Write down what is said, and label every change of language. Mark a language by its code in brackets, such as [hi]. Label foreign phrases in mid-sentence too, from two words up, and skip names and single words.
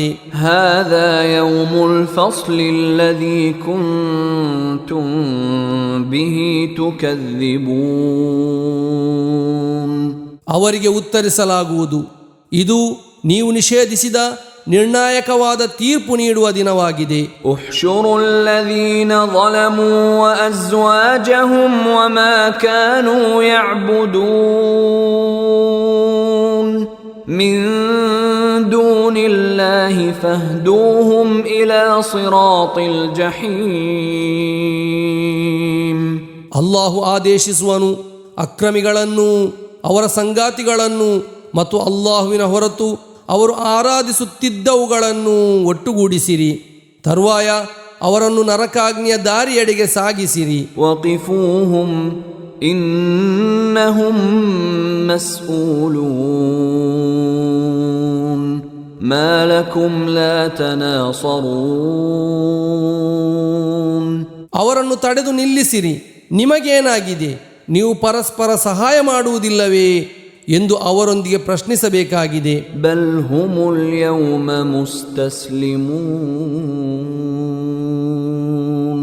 [ar] هذا يوم الفصل الذي كنتم به تكذبون. [kn] ಅವರಿಗೆ ಉತ್ತರಿಸಲಾಗುವುದು, ಇದು ನೀವು ನಿಷೇಧಿಸಿದ ನಿರ್ಣಾಯಕವಾದ ತೀರ್ಪು ನೀಡುವ ದಿನವಾಗಿದೆ. [ar] احشروا الذين ظلموا وأزواجهم وما كانوا يعبدون من دون الله فاهدوهم إلى صراط الجحيم. [kn] ಅಲ್ಲಾಹು ಆದೇಶಿಸುವನು, ಅಕ್ರಮಿಗಳನ್ನು, ಅವರ ಸಂಗಾತಿಗಳನ್ನು ಮತ್ತು ಅಲ್ಲಾಹುವಿನ ಹೊರತು ಅವರು ಆರಾಧಿಸುತ್ತಿದ್ದವುಗಳನ್ನು ಒಟ್ಟುಗೂಡಿಸಿರಿ. ತರುವಾಯ ಅವರನ್ನು ನರಕಾಗ್ನಿಯ ದಾರಿಯೆಡೆಗೆ ಸಾಗಿಸಿರಿ. [ar] وقفوهم إنهم مسؤولون ما لكم لا تناصرون. [kn] ಅವರನ್ನು ತಡೆದು ನಿಲ್ಲಿಸಿರಿ. ನಿಮಗೇನಾಗಿದೆ? ನೀವು ಪರಸ್ಪರ ಸಹಾಯ ಮಾಡುವುದಿಲ್ಲವೇ ಎಂದು ಅವರೊಂದಿಗೆ ಪ್ರಶ್ನಿಸಬೇಕಾಗಿದೆ. [ar] بل هم اليوم مستسلمون.